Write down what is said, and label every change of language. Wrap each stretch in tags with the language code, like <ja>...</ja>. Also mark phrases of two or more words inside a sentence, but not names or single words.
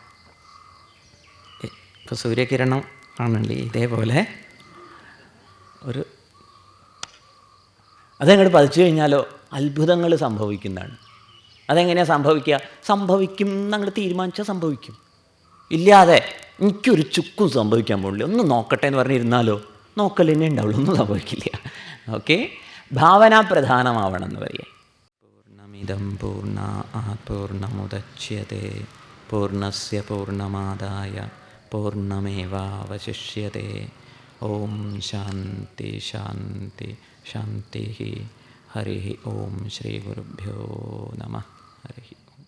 <ml>ഇപ്പോൾ സൂര്യകിരണം ആണല്ലേ, ഇതേപോലെ ഒരു അതങ്ങോട്ട് പതിച്ചു കഴിഞ്ഞാലോ അത്ഭുതങ്ങൾ സംഭവിക്കുന്നതാണ്. അതെങ്ങനെയാണ് സംഭവിക്കുക? സംഭവിക്കും എന്നങ്ങോട്ട് തീരുമാനിച്ചാൽ സംഭവിക്കും. ഇല്ലാതെ എനിക്കൊരു ചുക്കും സംഭവിക്കാൻ പോകില്ല, ഒന്ന് നോക്കട്ടെ എന്ന് പറഞ്ഞിരുന്നാലോ നോക്കലെന്നെ ഉണ്ടാവുള്ളൂ, ഒന്നും സംഭവിക്കില്ല. ഓക്കെ, ഭാവനാപ്രധാനമാവണം എന്ന് പറയാം.</ml> <sa>इदं पूर्णात् पूर्णमुदच्यते पूर्णस्य पूर्णमादाय पूर्णमेवावशिष्यते. ओम शांति शांति शांति. हरि ओम. श्री गुरुभ्यो नमः. हरि</sa>